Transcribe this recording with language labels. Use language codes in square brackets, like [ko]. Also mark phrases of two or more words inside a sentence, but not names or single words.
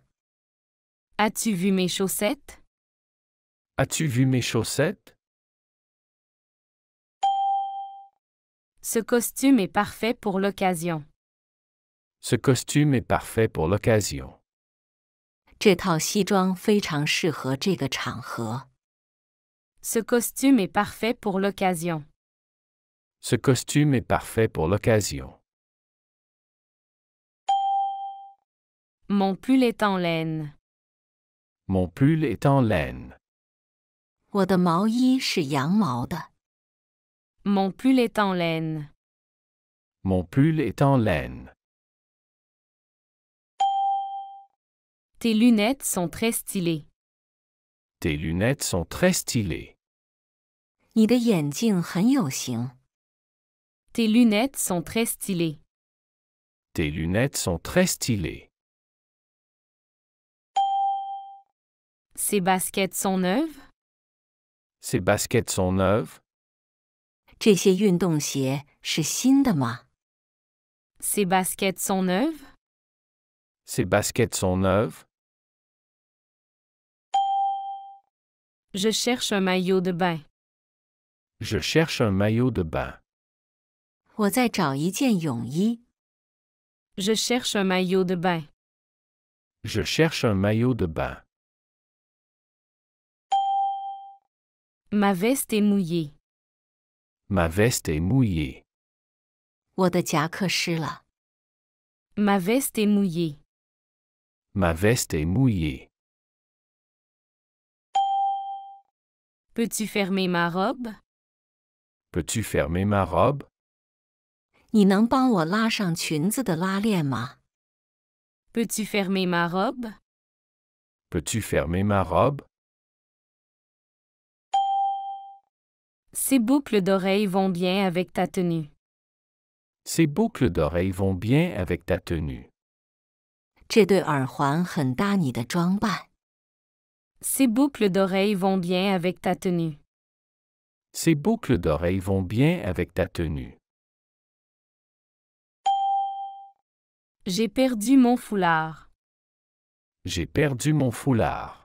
[fr] As-tu vu mes chaussettes? As-tu vu mes chaussettes? Ce costume est parfait pour l'occasion. Ce costume est parfait pour l'occasion. [zh] 这套西装非常适合这个场合。 [fr] Ce costume est parfait pour l'occasion. Ce costume est parfait pour l'occasion. Mon pull est en laine. Mon pull est en laine. [zh] 我的毛衣是羊毛的。 [fr] Mon pull est en laine. Mon pull est en laine. Tes lunettes sont très stylées. Tes lunettes sont très stylées. [zh] 你的眼镜很有型。 [fr] Tes lunettes sont très stylées. Tes lunettes sont très stylées. Ces baskets sont neuves? Ces baskets sont neuves? [zh] 这些运动鞋是新的吗？ [fr] Ces baskets sont neuves? Ces baskets sont neuves? Je cherche un maillot de bain. Je cherche un maillot de bain. [zh] 我在找一件泳衣。 [fr] Je cherche un maillot de bain. Je cherche un maillot de bain. Ma veste est mouillée. Ma veste est mouillée. [zh] 我的夹克湿了。 [fr] Ma veste est mouillée. Ma veste est mouillée. Peux-tu fermer ma robe? Peux-tu fermer ma robe? [zh] 你能帮我拉上裙子的拉链吗？ [fr] Peux-tu fermer ma robe? Peux-tu fermer ma robe? Ces boucles d'oreilles vont bien avec ta tenue. Ces boucles d'oreilles vont bien avec ta tenue. [zh] 这对耳环很搭你的装扮。 [fr] Ces boucles d'oreilles vont bien avec ta tenue. Ces boucles d'oreilles vont bien avec ta tenue. J'ai perdu mon foulard. J'ai perdu mon foulard.